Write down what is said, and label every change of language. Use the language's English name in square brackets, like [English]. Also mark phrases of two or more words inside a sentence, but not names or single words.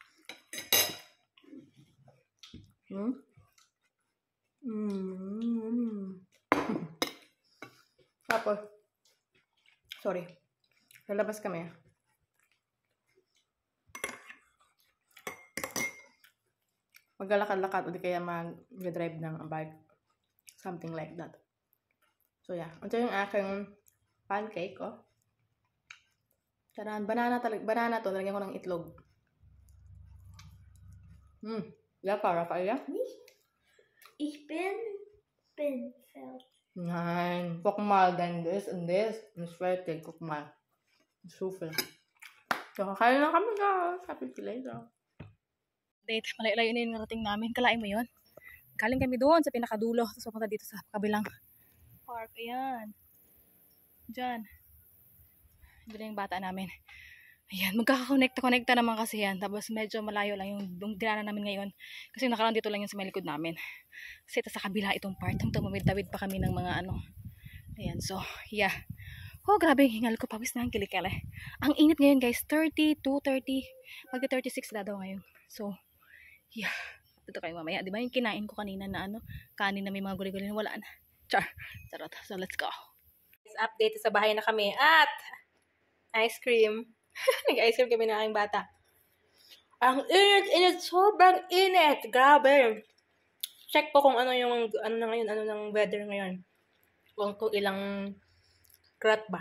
[Filipino] Tapos, sorry. Lalabas kami. Maglalakad-lakad o di kaya mag-drive ng bike. [English] Something like that. So, yeah. [Filipino] Ito yung aking pancake, oh. Charan. Banana to. Nalagyan ko ng itlog. [German] Lecker, Rafaela. Ich bin felt. Nein. Guck mal, dann das und das. Und fertig. Guck mal. So viel. So, [Filipino] kakain na kami, guys. [English] Happy later. [Filipino] Date. Malayo-layo na yung narating namin. Kalain mo yun? Galing kami doon sa pinakadulo. Tapos pupunta dito sa kabilang park. Ayan. Diyan. Diyan yung bata namin. Ayan. Magkakakonekta naman kasi yan. Tapos medyo malayo lang yung dinaanan namin ngayon. Kasi nakaraan dito lang yung sa may likod namin. Kasi ito sa kabila itong part. Tumawid-tawid pa kami ng mga ano. Ayan. [English] So, yeah. [Filipino] Oh, grabe yung hingal ko. Pawis na ang kilikele. Ang init ngayon, guys. 32, 30. Magka-36 na daw ngayon. [English] So, yeah. [Filipino] Dito kayo mamaya. Diba yung kinain ko kanina na ano, kanin na may mga gulay-gulay na wala na. Charot. [English] So, let's go. [Filipino] Update sa bahay na kami. At, ice cream. Nag-ice cream kami ng aking bata. Ang init. Sobrang init. Grabe. Check po kung ano na ngayon, ano ng weather ngayon. Kung ilang grad ba.